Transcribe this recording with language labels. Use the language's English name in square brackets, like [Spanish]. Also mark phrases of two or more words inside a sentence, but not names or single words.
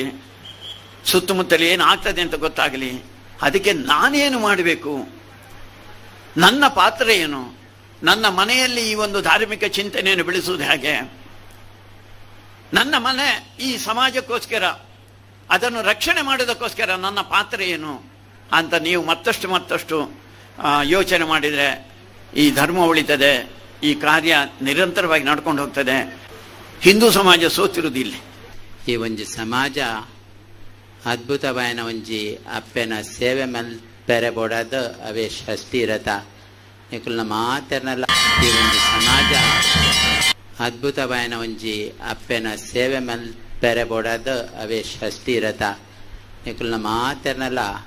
[Kannada] ಸುತ್ತಮುತ್ತಲು ಏನು ಆಗ್ತದೆ ಅಂತ ಗೊತ್ತಾಗಲಿ. ಅದಕ್ಕೆ ನಾನೇನು ಮಾಡಬೇಕು, ನನ್ನ ಪಾತ್ರ ಏನು, ನನ್ನ ಮನೆಯಲ್ಲಿ ಈ ಒಂದು ಧಾರ್ಮಿಕ ಚಿಂತನೆಯನ್ನು ಬೆಳೆಸುವುದು ಹೇಗೆ, ನನ್ನ ಮನೆ ಈ ಸಮಾಜಕ್ಕೋಸ್ಕರ, ಅದನ್ನು ರಕ್ಷಣೆ ಮಾಡೋದಕ್ಕೋಸ್ಕರ ನನ್ನ ಪಾತ್ರ ಏನು ಅಂತ ನೀವು ಮತ್ತಷ್ಟು ಯೋಚನೆ ಮಾಡಿದರೆ ಈ ಧರ್ಮ ಉಳಿತದೆ, ಈ ಕಾರ್ಯ ನಿರಂತರವಾಗಿ ನಡ್ಕೊಂಡು ಹೋಗ್ತದೆ. ಹಿಂದೂ ಸಮಾಜ ಸೋತಿರುವುದಿಲ್ಲ. [Tulu] ಈ ಒಂಜಿ ಸಮಾಜ ಅದ್ಭುತವಾದ ಒಂಜಿ ಅಪ್ಪೆನ ಸೇವೆ ಮಲ್ಪೆರೆ ಬೋಡದು ಅವೇ ಷಷ್ಠಿ ರಥ ನಿಕುಲ್ನ ಮಾತೆರ್ನಲ್ಲ. ಈ ಒಂಜಿ ಸಮಾಜ ಅದ್ಭುತವಾದ ಒಂಜಿ ಅಪ್ಪೆನ ಸೇವೆ ಮಲ್ಪೆರೆ ಬೋಡದು ಅವೇ ಷಷ್ಠಿ ರಥ ನಿಕುಲ್ನ ಮಾತೆರ್ನಲ್ಲ.